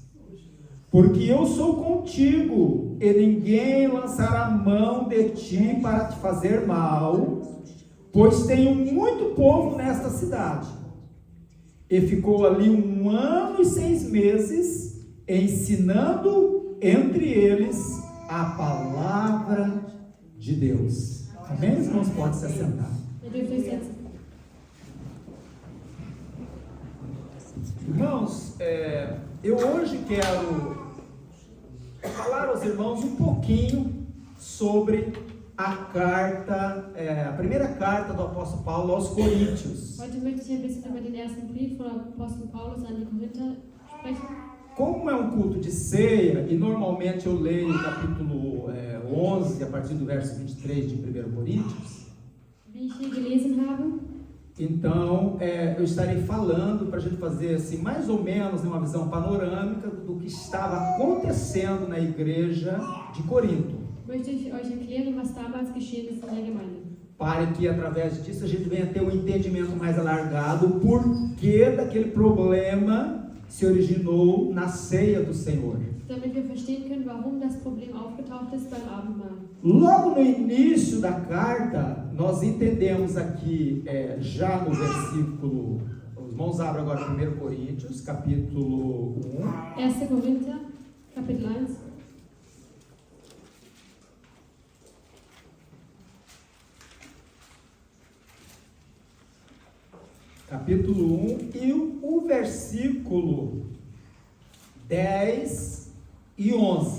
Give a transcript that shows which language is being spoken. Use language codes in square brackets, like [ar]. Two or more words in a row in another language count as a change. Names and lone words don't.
[pt] Porque eu sou contigo, e ninguém lançará mão de ti para te fazer mal, pois tenho muito povo nesta cidade. E ficou ali 1 ano e 6 meses, ensinando entre eles a palavra de Deus. Amém? Os irmãos podem se assentar. [de] Ihr dürft euch setzen. [pt] Irmãos, eu hoje quero falar aos irmãos um pouquinho sobre a carta, a primeira carta do apóstolo Paulo aos Coríntios. [de] Heute möchte ich ein bisschen über den ersten Brief von Apostel Paulus an die Korinther sprechen. [pt] Como é um culto de ceia, e normalmente eu leio o capítulo 11, a partir do verso 23 de 1 Coríntios, [de] Wie ich hier gelesen habe, [pt] então eu estarei falando para a gente fazer assim, mais ou menos uma visão panorâmica do que estava acontecendo na igreja de Corinto, [de] möchte ich euch erklären, was damals geschehen ist in der Gemeinde. [pt] para que através disso a gente venha ter um entendimento mais alargado por que daquele problema se originou na ceia do Senhor. [de] Damit wir verstehen können, warum das Problem aufgetaucht ist beim Abendmahl. [pt] Logo no início da carta, nós entendemos aqui, já no versículo, os irmãos abrem agora 1 Coríntios, capítulo 1, [de] 1. Korinther, Kapitel 1. [pt] capítulo 1 e o versículo 10 e 11,